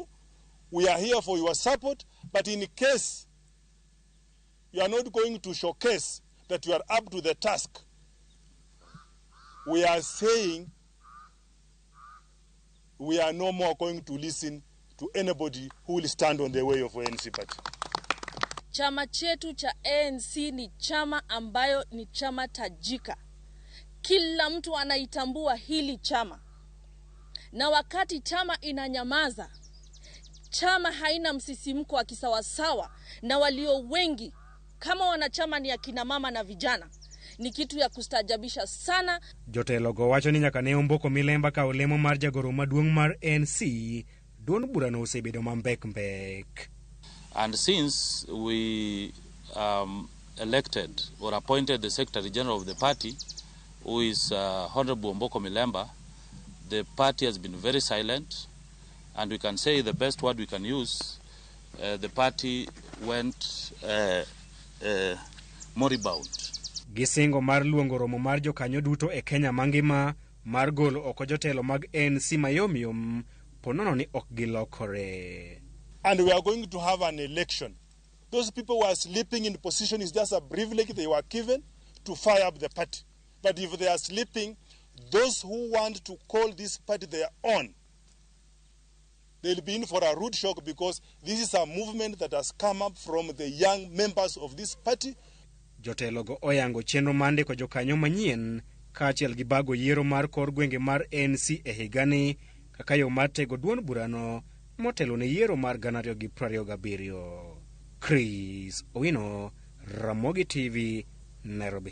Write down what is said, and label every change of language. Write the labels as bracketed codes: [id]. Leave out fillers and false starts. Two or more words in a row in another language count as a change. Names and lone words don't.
[en] We are here for your support. But in case you are not going to showcase that you are up to the task, we are saying we are no more going to listen to anybody who will stand on the way of ANC party. [sw] Chama chetu cha ANC ni chama ambayo ni chama tajika. Kila mtu anaitambua hili chama. Na wakati chama inanyamaza, chama haina msisimko wa kisawasawa, na walio wengi kama wanachama ni akina mama na vijana, ni kitu ya kustajabisha sana. [luo] Jotelo go wacho ni nyaka ne Omboko Milemba ka olemo mar jagoro maduong' mar ANC duond burano osebedo mbek. [en] And since we elected or appointed the Secretary General of the party, who is Honorable Omboko Milemba, the party has been very silent, and we can say the best word we can use, the party went moribund. [luo] Gisingo mar luongo romo mar Jokanyo duto e Kenya mangima mar golo oko jotelo mag ANC mayomyom ponono ni ok gilokore. [en] And we are going to have an election. Those people who are sleeping in position is just a privilege they were given to fire up the party. But if they are sleeping, those who want to call this party their own, they'll be in for a rude shock, because this is a movement that has come up from the young members of this party. [luo] Jotelo go oyango chenro mande ko Jokanyo manyien kaachiel gi bago yiero mar kor gwenge mar ANC e higani kaka yo mar tego duond burano motelo ne yiero mar 2027. Chris Owino, Ramogi TV, Nairobi.